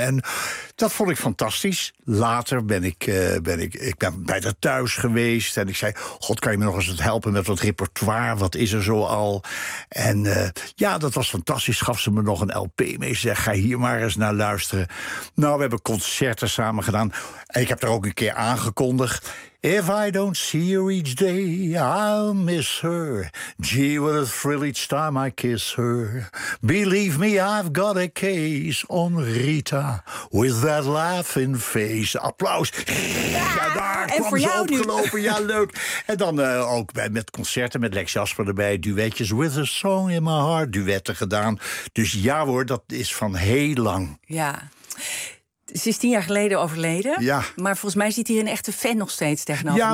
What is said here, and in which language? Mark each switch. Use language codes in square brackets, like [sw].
[nl] En dat vond ik fantastisch. Later ben ik bij haar thuis geweest. En ik zei, God, kan je me nog eens helpen met wat repertoire? Wat is er zo al? En dat was fantastisch. Gaf ze me nog een LP mee. Ze zei, ga hier maar eens naar luisteren. Nou, we hebben concerten samen gedaan. En ik heb er ook een keer aangekondigd. [en] If I don't see her each day, I'll miss her. Gee, what a thrill each time I kiss her. Believe me, I've got a case on Rita. With that laughing face. [nl] Applaus. Ja, daar en kwam voor ze jou opgelopen. Nu. Ja, leuk. En dan ook met concerten met Lex Jasper erbij. Duetjes with a song in my heart. Duetten gedaan. Dus ja hoor, dat is van heel lang. Ja. Ze is 10 jaar geleden overleden. Ja. Maar volgens mij zit hier een echte fan nog steeds tegenover mij.